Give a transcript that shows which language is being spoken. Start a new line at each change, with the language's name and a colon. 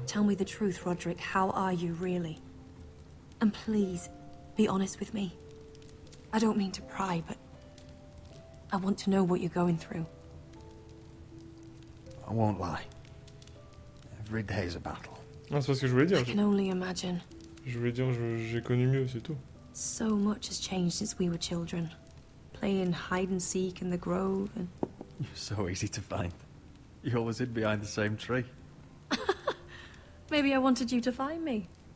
English: Tell me the truth, Roderick. How are you really? And please, be honest with me. I don't mean to pry, but I want to know what you're going through. I won't lie. Every day is a battle.
French: Non, c'est pas ce que je voulais dire.
English: I can only imagine.
French: Je voulais dire j'ai connu mieux, c'est tout.
English: So much has changed since we were children. Playing hide and seek in the grove and... You're so easy to find. You always hid behind the same tree. Maybe I wanted you to find me.